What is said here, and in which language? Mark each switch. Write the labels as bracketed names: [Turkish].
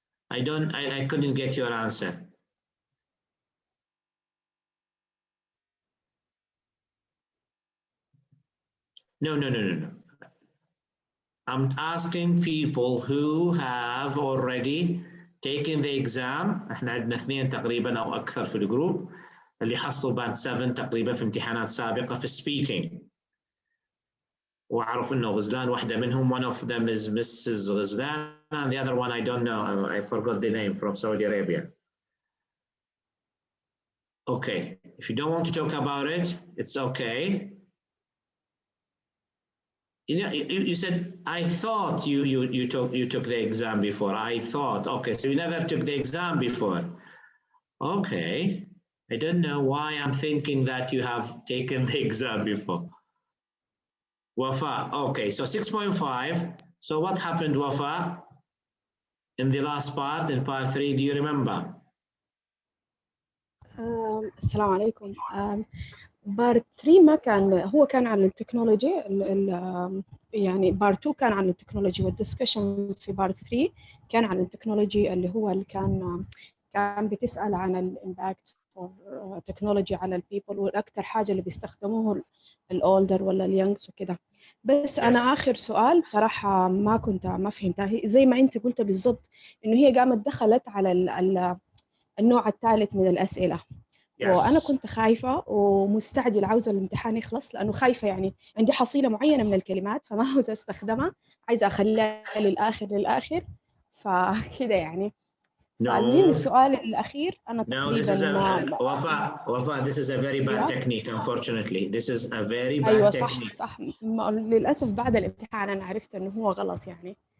[English] I couldn't get your answer. No. I'm asking people who have already taken the exam. [Arabic] احنا عندنا 2 تقريبا او اكثر في الجروب اللي حصلوا بعد 7 تقريبا في امتحانات سابقة في speaking. واعرف انه غزلان واحدة منهم. [English] One of them is Mrs. غزلان and the other one I don't know. I forgot the name, from Saudi Arabia. Okay, if you don't want to talk about it, it's okay. You know, you said, I thought you took the exam before. I thought, okay, so you never took the exam before. Okay, I don't know why I'm thinking that you have taken the exam before. Wafa, okay, so 6.5. So what happened, Wafa, in the last part, in part 3, do you remember? [Arabic] السلام عليكم. بارت 3 ما كان، هو كان عن التكنولوجي، يعني بارت 2 كان عن التكنولوجي، والدسكشن في بارت 3 كان عن التكنولوجي اللي هو اللي كان بتسأل عن الامباكت فور تكنولوجي على البيبل، والاكثر حاجه اللي بيستخدموه الاولدر ولا اليونجز وكده. بس انا اخر سؤال صراحه ما فهمتها، زي ما انت قلت بالضبط انه هي قامت دخلت على النوع الثالث من الاسئله. وأنا كنت خايفة ومستعجل عاوزة الامتحان يخلص، لأنه خايفة يعني عندي حصيلة معينة من الكلمات فما عاوزة استخدمها، عايزة أخليها للآخر فكده يعني. فالمهم السؤال الأخير أنا تقريبا [English] Wafa, this is a very bad technique, unfortunately. This is a very bad [Arabic] أيوة [English] technique. [Arabic] صح للأسف بعد الامتحان أنا عرفت إنه هو غلط يعني.